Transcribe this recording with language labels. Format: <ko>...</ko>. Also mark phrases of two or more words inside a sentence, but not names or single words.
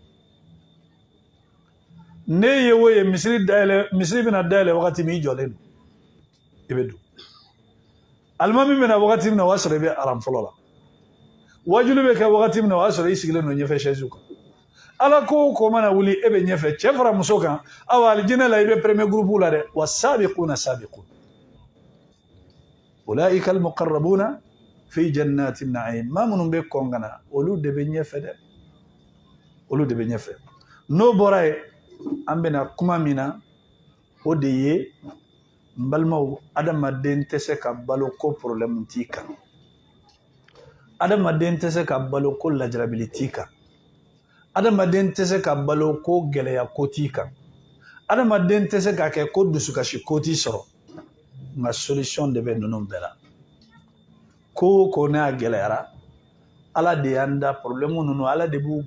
<bm>ne ye o ye misiri bɛna dayɛlɛ wagati min i jɔlen do i bɛ don alimami bɛna wagati min na o y'a sɔrɔ i bɛ aram fɔlɔ la wajulu bɛ kɛ wagati min na o y'a sɔrɔ i sigilen don ɲɛfɛ chaise kan ala ko ko mana wuli e bɛ ɲɛfɛ cɛ fara muso kan awa alijinɛ la i bɛ</bm> <fr>premier groupe</fr> <bm>la dɛ</bm> <ar>والسابقون السابقون أولئك المقربون في جنات النعيم</ar> <bm>maa minnu bɛ kɔn ka na olu de bɛ ɲɛfɛ dɛ olu de bɛ ɲɛfɛ n'o bɔra yen an bɛna kuma min na o de ye n balimaw adamaden tɛ se ka balo ko problème t'i kan adamaden tɛ se ka balo ko lajarabili t'i kan adamaden tɛ se ka balo ko gɛlɛya ko t'i kan adamaden tɛ se ka kɛ ko dusukasi ko t'i sɔrɔ nka solution de bɛ ninnu bɛɛ la ko ko n'a gɛlɛyara ala de y'an da problème ninnu ala de b'u</bm>